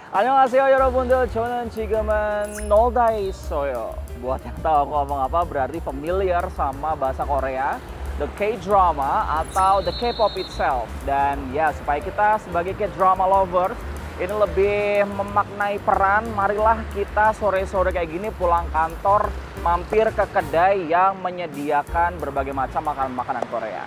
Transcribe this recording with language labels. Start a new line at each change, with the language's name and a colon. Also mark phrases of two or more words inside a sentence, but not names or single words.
Korean: 안녕하세요 여러분들. 저는 지금은 놀다에 있어요.
Indonesian: Buat yang tahu aku ngomong apa berarti familiar sama bahasa Korea,
English: the K-drama
Indonesian: atau
English: the K-pop itself.
Indonesian: Dan ya supaya kita sebagai
English: K-drama lovers
Indonesian: ini lebih memaknai peran, marilah kita sore-sore kayak gini pulang kantor mampir ke kedai yang menyediakan berbagai macam makanan-makanan Korea.